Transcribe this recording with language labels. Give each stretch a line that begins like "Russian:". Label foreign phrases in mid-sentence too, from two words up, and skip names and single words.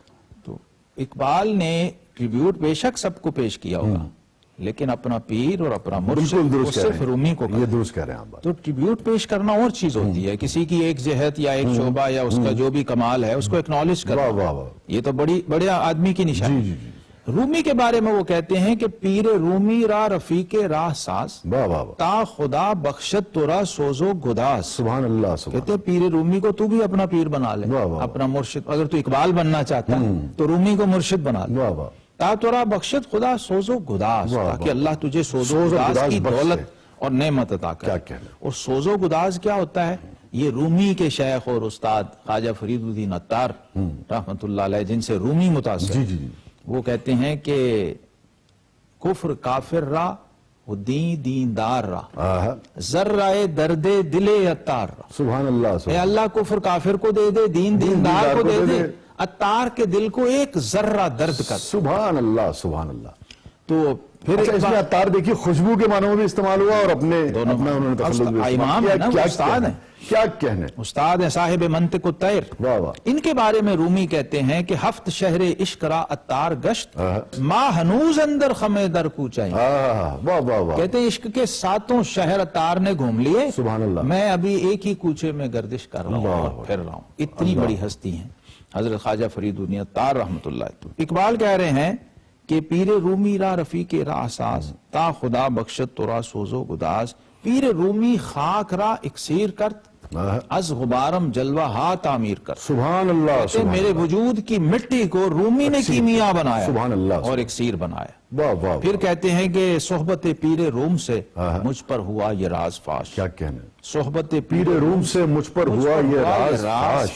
Urdu: تو اقبال نے ٹریبیوٹ بے شک سب کو پیش کیا ہوگا، لیکن اپنا پیر اور اپنا مرشد وہ صرف رومی کو یہ درست کہہ رہے ہیں آپ۔ تو ٹریبیوٹ پیش کرنا اور چیز ہوتی ہے، کسی کی ایک جہت یا ایک شعبہ یا اس کا جو بھی کمال ہے اس کو اکنالج کرنا، یہ تو بڑے آدمی کی نشانی۔ رومی کے بارے میں وہ کہتے ہیں کہ
Persian: پیر رومی را رفیق راہ ساز، تا خدا بخشت تو را سوزو گداز۔
Arabic: سبحان اللہ۔
Urdu: کہتے ہیں پیر رومی کو تو بھی اپنا پیر بنا لے، اپنا مرشد۔ اگر تو اقبال بننا چاہتا ہے تو رومی کو مرشد بنا لے۔
Persian: تا تورا بخشت خدا سوزو گداز،
Urdu: تاکہ اللہ تجھے سوزو گداز کی دولت اور نعمت عطا کرے۔ اور سوزو گداز کیا ہوتا ہے؟ یہ رومی کے شیخ اور استاد خواجہ فرید الدین عطار
Arabic: رحمت اللہ علیہ،
Urdu: جن سے رومی متاثر، وہ کہتے ہیں کہ
Persian: کفر کافر را و دین دیندار را، ذرہ درد دل عطار را۔
Arabic: سبحان اللہ۔
Urdu: اے اللہ کفر کافر کو دے دے، دین دیندار کو دے دے، عطار کے دل کو ایک ذرہ درد کر۔
Arabic: سبحان اللہ، سبحان اللہ۔
Urdu: تو پھر اس میں عطار دیکھیے خوشبو کے معنوں میں بھی استعمال ہوا اور اپنے انہوں نے تخلص بھی امام ہے نا، استاد ہیں، کیا کہنے، استاد ہیں، صاحب منطق الطیر۔ ان کے بارے میں رومی کہتے ہیں کہ
Persian: ہفت شہر عشق را عطار گشت، ما ہنوز اندر خمے در کوچائیں۔
Urdu: کہتے ہیں عشق کے 7 شہر عطار نے گھوم لیے،
Arabic: سبحان اللہ،
Urdu: میں ابھی ایک ہی کوچے میں گردش کر رہا ہوں اور پھر رہا ہوں۔ اتنی بڑی ہستی ہیں حضرت خواجہ فرید الدین عطار
Arabic: رحمت اللہ۔
Urdu: اقبال کہہ رہے ہیں کہ
Persian: پیر رومی را رفیق راہ ساز، تا خدا بخشت تو را سوزو گداز۔ پیر رومی خاک را اکسیر کرت، از غبارم جلوہ ہا تعمیر کرت۔
Arabic: سبحان اللہ۔
Urdu: کہتے میرے وجود کی مٹی کو رومی نے کیمیا بنایا،
Arabic: سبحان اللہ،
Urdu: اور اکسیر بنایا۔ پھر کہتے ہیں کہ صحبت پیر روم سے مجھ پر ہوا یہ راز فاش۔ کیا کہنے، صحبت پیر روم سے مجھ پر ہوا یہ راز